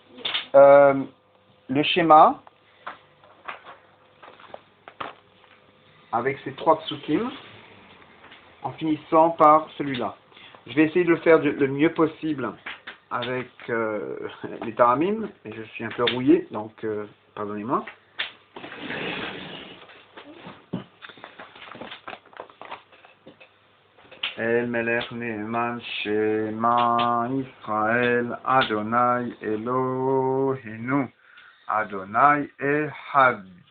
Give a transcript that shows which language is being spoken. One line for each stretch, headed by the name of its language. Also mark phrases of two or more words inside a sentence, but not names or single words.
French: Le schéma, avec ces 3 psukim, en finissant par celui-là. Je vais essayer de le faire le mieux possible avec les taramim, et je suis un peu rouillé, donc pardonnez-moi.
Hebrew: אל מלך נאמן שמע ישראל אדוני אלוהינו אדוני אחד.